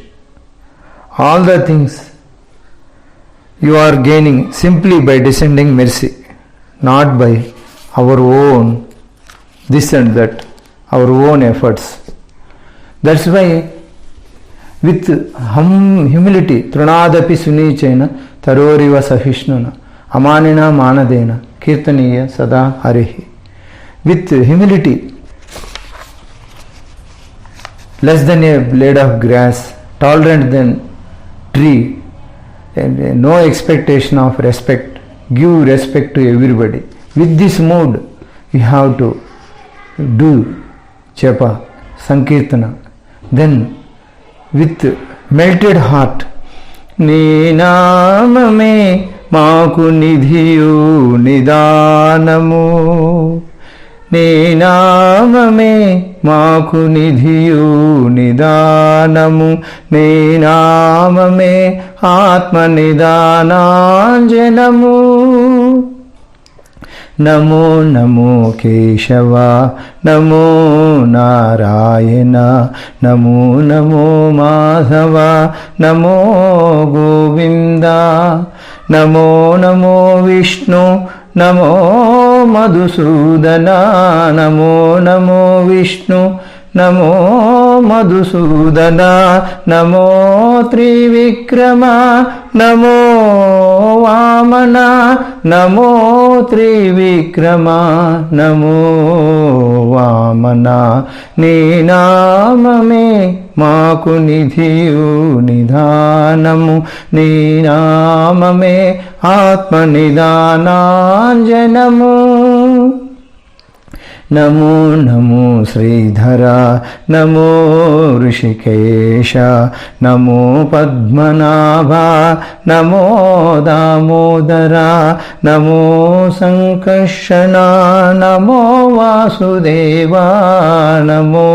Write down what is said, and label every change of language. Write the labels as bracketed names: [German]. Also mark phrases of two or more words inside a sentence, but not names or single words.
[English] All the things you are gaining simply by descending mercy, not by our own this and that, our own efforts. That's why with humility, [Sanskrit] तृणादपि सुनीचेन तरोरिव सहिष्णुना अमानिना मानदेन कीर्तनीयः सदा हरिः. [English] With humility, less than a blade of grass, tolerant than tree, and no expectation of respect, give respect to everybody. With this mood, you have to do japa, sankirtana. Then, with melted heart, [Telugu] నీ నామమే మాకు నిధియు నిధానము. నీ నామమే మాకు నిధియు నిధానము. నీ నామమే ఆత్మ నిదానాంజనము. [Sanskrit] नमो नमो केशव नमो नारायण नमो नमो माधव नमो गोविंद नमो नमो विष्णु नमो मधुसूदन नमो नमो विष्णु नमो मधुसूदन नमो त्रिविक्रम नमो वामन नमो त्रिविक्रम नमो वामन. [Telugu] నీ నామమే మాకు నిధియు నిధానము. నీ నామమే ఆత్మ నిదానాంజనము. [Sanskrit] नमो नमो श्रीधर नमो ऋषिकेश नमो पद्मनाभ नमो दामोदर नमो संकर्षण नमो वासुदेव नमो